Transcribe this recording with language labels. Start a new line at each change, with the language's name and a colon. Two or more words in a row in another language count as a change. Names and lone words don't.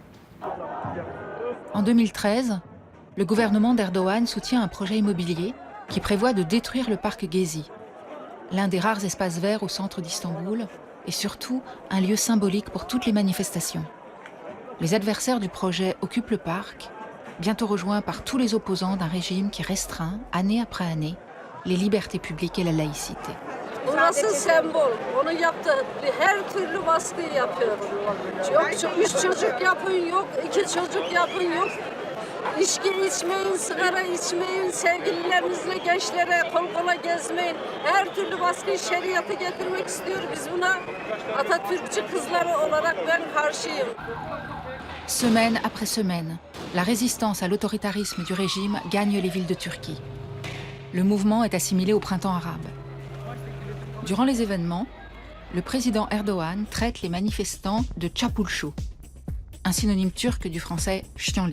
French: En 2013, le gouvernement d'Erdogan soutient un projet immobilier qui prévoit de détruire le parc Gezi, l'un des rares espaces verts au centre d'Istanbul et surtout un lieu symbolique pour toutes les manifestations. Les adversaires du projet occupent le parc, bientôt rejoints par tous les opposants d'un régime qui restreint, année après année, les libertés publiques et la laïcité.
Turkish: Burası sembol. Onu yaptı. Her türlü baskıyı yapıyor. Yok, 3 çocuk yapın yok, 2 çocuk yapın yok. İçki içmeyin, sigara içmeyin, sevgililerinizle gençlere kol kola gezmeyin. Her türlü baskıyı şeriatı getirmek istiyor. Biz buna Atatürkçü kızları olarak ben karşıyım.
French: Semaine après semaine, la résistance à l'autoritarisme du régime gagne les villes de Turquie. Le mouvement est assimilé au printemps arabe. Durant les événements, le président Erdogan traite les manifestants de çapulcu, un synonyme turc du français ch'tienlit.